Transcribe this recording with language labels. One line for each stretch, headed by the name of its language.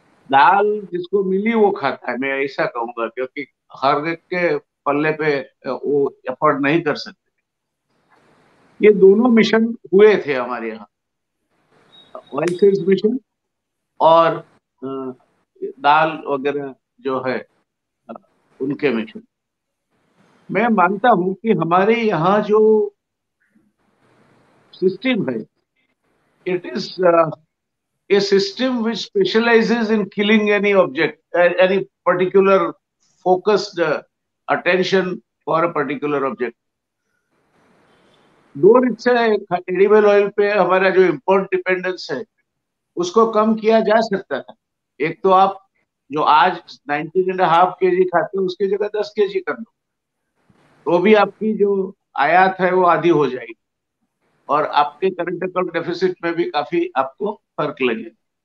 Hindi: दाल जिसको मिली वो खाता है, मैं ऐसा कहूंगा, क्योंकि हर एक के पल्ले पे वो एफोर्ड नहीं कर सकते। ये दोनों मिशन हुए थे हमारे यहाँ, ऑयल सीड्स मिशन और दाल वगैरह जो है उनके मिशन। मैं मानता हूं कि हमारे यहाँ जो सिस्टम है,
English: It is a system which specializes in killing any object, any particular focused attention for a particular object.
Hindi: दो से एडिबल ऑयल पे हमारा जो इम्पोर्ट डिपेंडेंस है उसको कम किया जा सकता था। एक तो आप जो आज 19.5 kg खाते हो उसकी जगह 10 kg कर दो, तो भी आपकी जो आयात है वो आधी हो जाएगी और आपके करंट अकाउंट डेफिसिट में भी काफी आपको फर्क लगेगा।